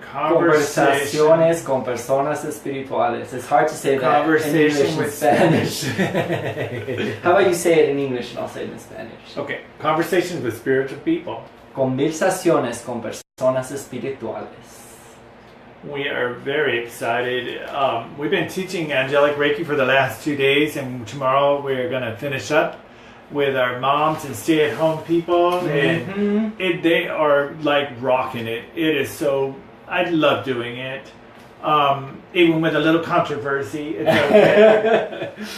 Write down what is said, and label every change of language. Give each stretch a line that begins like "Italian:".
Spanish: Conversaciones con personas espirituales.
English: It's hard to say that in English and Spanish. How about you say it in English and I'll say it in Spanish? Okay, conversations with spiritual people.
Spanish: Conversaciones con personas espirituales.
English: We are very excited. We've been teaching Angelic Reiki for the last 2 days, and tomorrow we're going to finish up with our moms and stay-at-home people, and they are like rocking it. It is so, I love doing it. Even with a little controversy, it's okay.